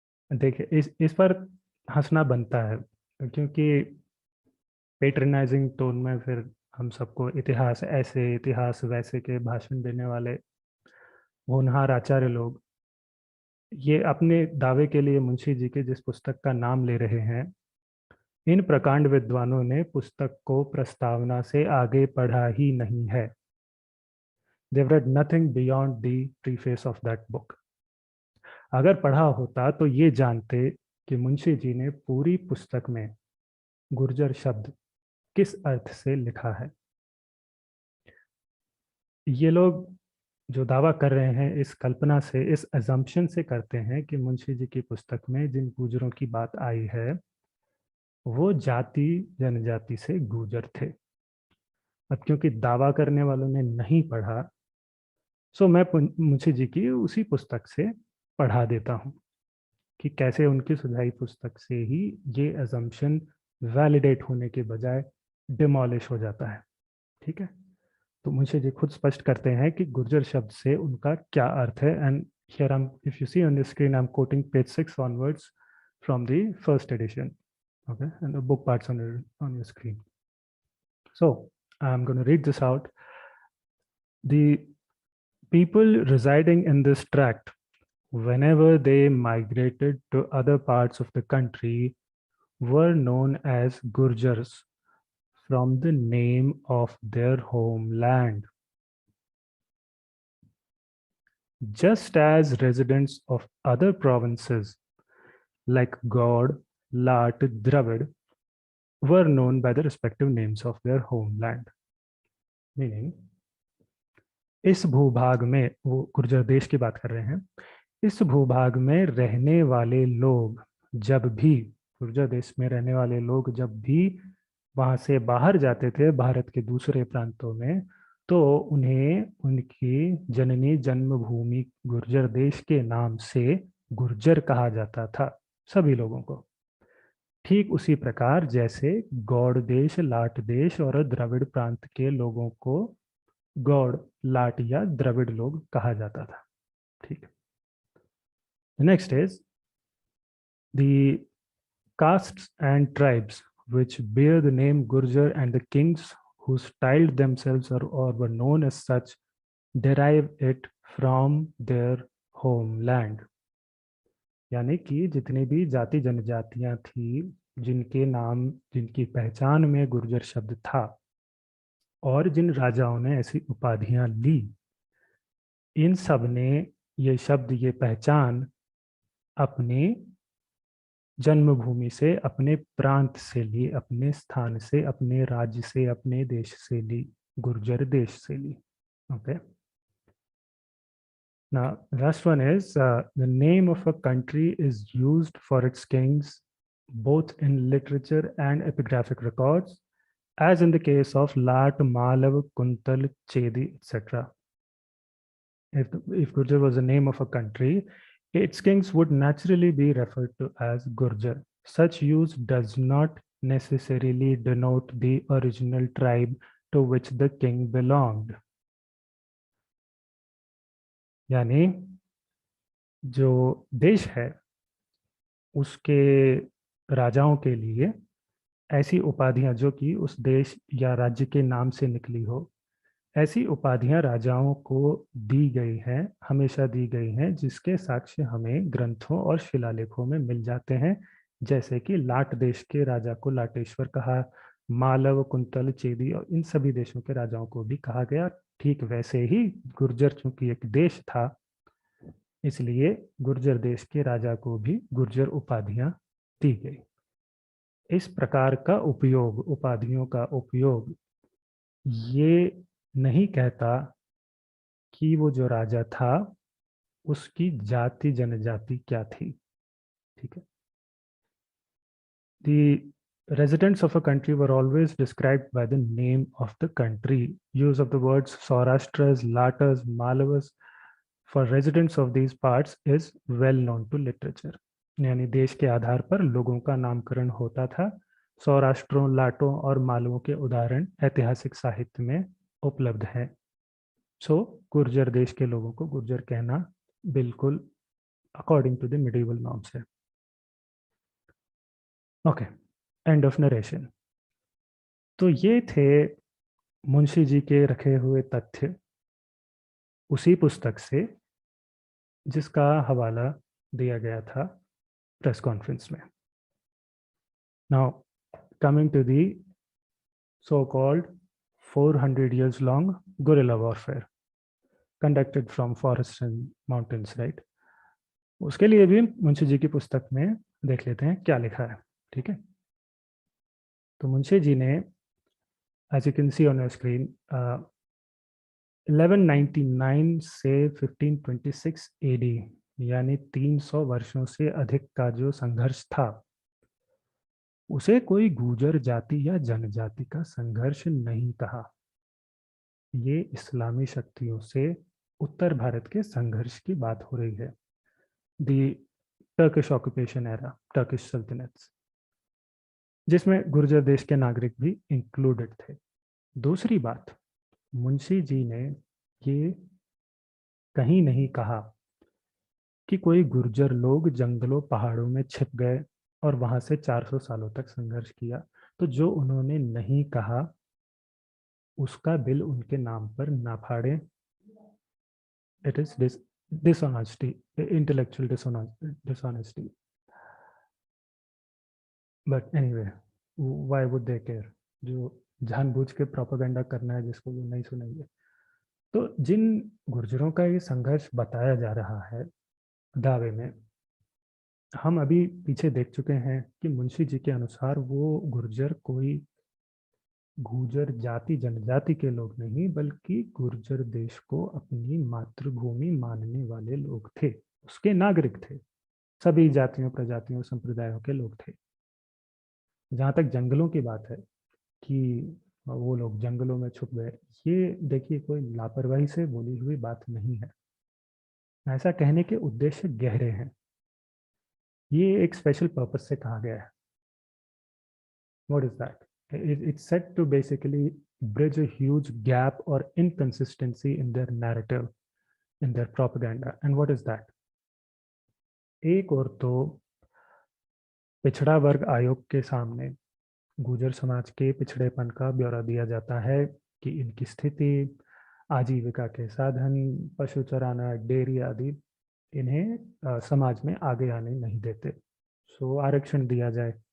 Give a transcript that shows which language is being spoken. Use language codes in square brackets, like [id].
[hi] देखिए, इस पर हंसना बनता है, क्योंकि पेट्रनाइजिंग टोन में फिर हम सबको इतिहास ऐसे, इतिहास वैसे के भाषण देने वाले होनहार आचार्य लोग ये अपने दावे के लिए मुंशी जी के जिस पुस्तक का नाम ले रहे हैं, इन प्रकांड विद्वानों ने पुस्तक को प्रस्तावना से आगे पढ़ा ही नहीं है। [en] They've read nothing beyond the preface of that book. [hi] अगर पढ़ा होता तो ये जानते कि मुंशी जी ने पूरी पुस्तक में गुर्जर शब्द किस अर्थ से लिखा है। ये लोग जो दावा कर रहे हैं, इस कल्पना से, इस अजम्पशन से करते हैं कि मुंशी जी की पुस्तक में जिन गुर्जरों की बात आई है वो जाति जनजाति से गुर्जर थे। अब क्योंकि दावा करने वालों ने नहीं पढ़ा, सो मैं मुंशी जी की उसी पुस्तक से पढ़ा देता हूँ कि कैसे उनकी सुझाई पुस्तक से ही ये अजम्पशन वैलिडेट होने के बजाय डिमोलिश हो जाता है। ठीक है। तो मुंशी जी खुद स्पष्ट करते हैं कि गुर्जर शब्द से उनका क्या अर्थ है। [en] And here if you see on the screen, I am quoting page 6 onwards from the first edition, okay, and the book parts on your screen. So I'm going to read this out. The people residing in this tract, whenever they migrated to other parts of the country, were known as Gurjars from the name of their homeland. Just as residents of other provinces like Gaud, Lat, Dravid were known by the respective names of their homeland. [hi] Meaning, इस भूभाग में, वो गुर्जर देश की बात कर रहे हैं, इस भूभाग में रहने वाले लोग जब भी, गुर्जर देश में रहने वाले लोग जब भी वहां से बाहर जाते थे भारत के दूसरे प्रांतों में, तो उन्हें उनकी जननी जन्मभूमि गुर्जर देश के नाम से गुर्जर कहा जाता था, सभी लोगों को। ठीक उसी प्रकार जैसे गौड़ देश, लाट देश और द्रविड़ प्रांत के लोगों को गौड़, लाट या द्रविड़ लोग कहा जाता था। ठीक। [en] Next is the castes and tribes which bear the name Gurjar and the kings who styled themselves or were known as such derive it from their homeland. [hi] यानी कि जितनी भी जाति जनजातियां थी जिनके नाम, जिनकी पहचान में गुर्जर शब्द था, और जिन राजाओं ने ऐसी उपाधियां ली, इन सब ने ये शब्द, ये पहचान अपने जन्मभूमि से, अपने प्रांत से ली, अपने स्थान से, अपने राज्य से, अपने देश से ली, गुर्जर देश से ली। Okay. [en] Now, last one is the name of a country is used for its kings both in literature and epigraphic records, as in the case of Lat, Malav, Kuntal, Chedi, etc. If Gurjar was the name of a country, its kings would naturally be referred to as Gurjar. Such use does not necessarily denote the original tribe to which the king belonged. [hi] यानी जो देश है उसके राजाओं के लिए ऐसी उपाधियां जो कि उस देश या राज्य के नाम से निकली हो, ऐसी उपाधियां राजाओं को दी गई हैं, हमेशा दी गई हैं, जिसके साक्ष्य हमें ग्रंथों और शिलालेखों में मिल जाते हैं। जैसे कि लाट देश के राजा को लाटेश्वर कहा, मालव, कुंतल, चेदी और इन सभी देशों के राजाओं को भी कहा गया। ठीक वैसे ही गुर्जर चूंकि एक देश था, इसलिए गुर्जर देश के राजा को भी गुर्जर उपाधियां दी गई। इस प्रकार का उपयोग, उपाधियों का उपयोग, ये नहीं कहता कि वो जो राजा था उसकी जाति जनजाति क्या थी। ठीक है। [en] The residents of a country were always described by the name of the country. Use of the words Saurashtras, Latas, Malavas for residents of these parts is well known to literature. [hi] यानी देश के आधार पर लोगों का नामकरण होता था। सौराष्ट्रों, लाटों और मालवों के उदाहरण ऐतिहासिक साहित्य में उपलब्ध हैं। सो गुर्जर देश के लोगों को गुर्जर कहना बिल्कुल [en] according to the medieval norms [hi] है। [en] Okay, end of narration. [hi] तो ये थे मुंशी जी के रखे हुए तथ्य उसी पुस्तक से जिसका हवाला दिया गया था प्रेस कॉन्फ्रेंस में। [en] Now coming to the so called 400 years long guerrilla warfare conducted from forests and mountains, right? [hi] उसके लिए भी मुंशी जी की पुस्तक में देख लेते हैं क्या लिखा है। ठीक है। तो मुंशी जी ने, [en] as you can see on your screen, [hi] 1199 से 1526 AD यानी 300 वर्षों से अधिक का जो संघर्ष था, उसे कोई गुर्जर जाति या जनजाति का संघर्ष नहीं कहा। ये इस्लामी शक्तियों से उत्तर भारत के संघर्ष की बात हो रही है। [en] the Turkish occupation era, Turkish sultanates, [hi] जिसमें गुर्जर देश के नागरिक भी इंक्लूडेड थे। दूसरी बात, मुंशी जी ने ये कहीं नहीं कहा कि कोई गुर्जर लोग जंगलों पहाड़ों में छिप गए और वहां से 400 सालों तक संघर्ष किया। तो जो उन्होंने नहीं कहा उसका बिल उनके नाम पर ना फाड़े। [en] It is dishonesty, intellectual dishonesty. But anyway, why would they care? [hi] जो जानबूझ के प्रोपेगेंडा करना है जिसको वो नहीं सुनेंगे। तो जिन गुर्जरों का ये संघर्ष बताया जा रहा है दावे में, हम अभी पीछे देख चुके हैं कि मुंशी जी के अनुसार वो गुर्जर कोई गुर्जर जाति जनजाति के लोग नहीं, बल्कि गुर्जर देश को अपनी मातृभूमि मानने वाले लोग थे, उसके नागरिक थे, सभी जातियों प्रजातियों संप्रदायों के लोग थे। जहाँ तक जंगलों की बात है कि वो लोग जंगलों में छुप गए, ये देखिए कोई लापरवाही से बोली हुई बात नहीं है। ऐसा कहने के उद्देश्य गहरे हैं, ये एक स्पेशल पर्पस से कहा गया है। [en] What is that? It's said to basically bridge a huge gap or inconsistency in their narrative, in their propaganda. And what is that? [hi] एक और तो पिछड़ा वर्ग आयोग के सामने गुर्जर समाज के पिछड़ेपन का ब्यौरा दिया जाता है कि इनकी स्थिति, आजीविका के साधन, पशु चराना, डेयरी आदि इन्हें समाज में आगे आने नहीं देते, सो आरक्षण दिया जाए।